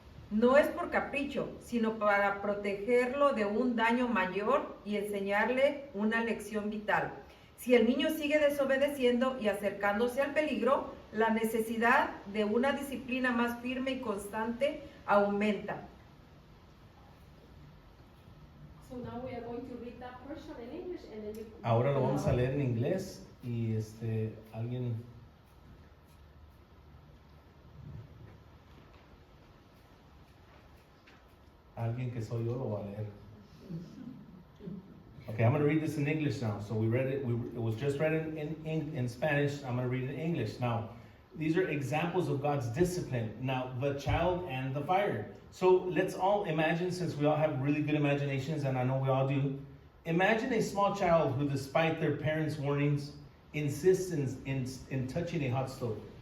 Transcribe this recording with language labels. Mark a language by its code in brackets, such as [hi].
[es] No es por capricho, sino para protegerlo de un daño mayor y enseñarle una lección vital. Si el niño sigue desobedeciendo y acercándose al peligro, la necesidad de una disciplina más firme y constante aumenta. [en] So now we are going to read that portion in English and then you... [es] Ahora lo vamos a leer en inglés y alguien. Alguien que soy yo lo va a leer. [en] Okay, I'm going to read this in English now. So we read it, it was just read in Spanish. I'm going to read it in English. Now, these are examples of God's discipline. Now, the child and the fire. So let's all imagine, since we all have really good imaginations, and I know we all do, imagine a small child who, despite their parents' warnings, insists in touching a hot stove.